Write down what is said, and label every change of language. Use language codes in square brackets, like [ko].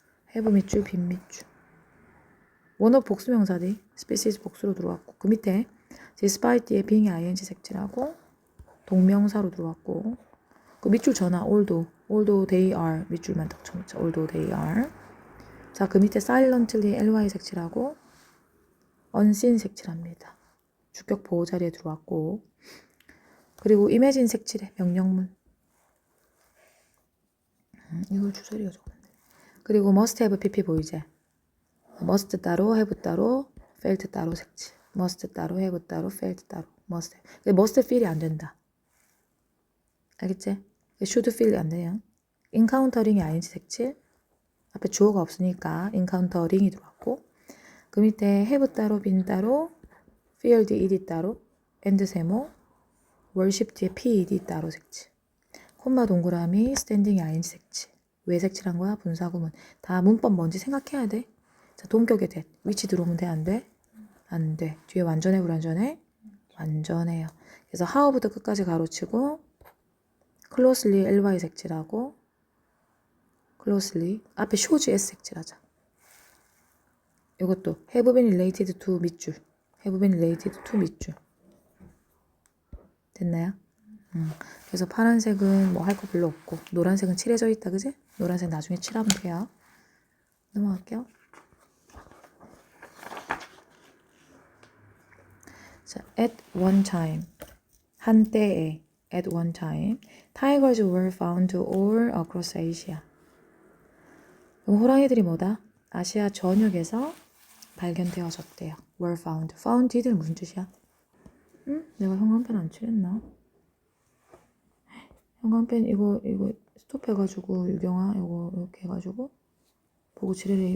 [ko] have 밑줄, 빈 밑줄. 원어 복수명사들이 species 복수로 들어왔고 그 밑에 despite 뒤에 being이 ing 색칠하고 동명사로 들어왔고 그 밑줄 전화 [en] although they are [ko] 밑줄만 딱 쳐놓자. although they are. 자, 그 밑에 silently ly 색칠하고 unseen 색칠합니다. 주격 보호 자리에 들어왔고 그리고 imagine 색칠해. 명령문. 이걸 주소리가 적었네. 그리고 must have pp 보이지? must 따로 have 따로 felt 따로 색칠. [en] must [ko] 따로 [en] have 따로 felt 따로 must. must feel [ko] 이 안 된다. 알겠지? [en] should feel [ko] 이 안 돼요. encountering이 ing 색칠. 앞에 주어가 없으니까 encountering이 들어왔고 그 밑에 have 따로 been 따로 feared ed 따로 and 세모 worship 뒤에 ped 따로 색칠. 콤마 동그라미 standing이 ing 색칠. 왜 색칠한 거야? 분사구문. 다 문법 뭔지 생각해야 돼. 자, 동격의 that. 위치 들어오면 돼? 안 돼? 안 돼. 뒤에 완전해 불완전해? 완전해요. 그래서 how부터 끝까지 가로치고 closely ly 색칠하고 closely 앞에 shows s 색칠하자. 이것도 [en] have been related to [ko] 밑줄. have been related to 밑줄. 됐나요? 그래서 파란색은 뭐 할 거 별로 없고 노란색은 칠해져 있다. 그지? 노란색 나중에 칠하면 돼요. 넘어갈게요. [en] 자, at one time [ko] 한때에 [en] at one time tigers were found all across Asia. [ko] 그럼 호랑이들이 뭐다? 아시아 전역에서 발견되어졌대요. [en] were found. [ko] found 이들 무슨 뜻이야? 응? 내가 형광펜 안 칠했나? 형광펜 이거 스톱해가지고 유경아 이거 이렇게 해가지고 보고 칠해래.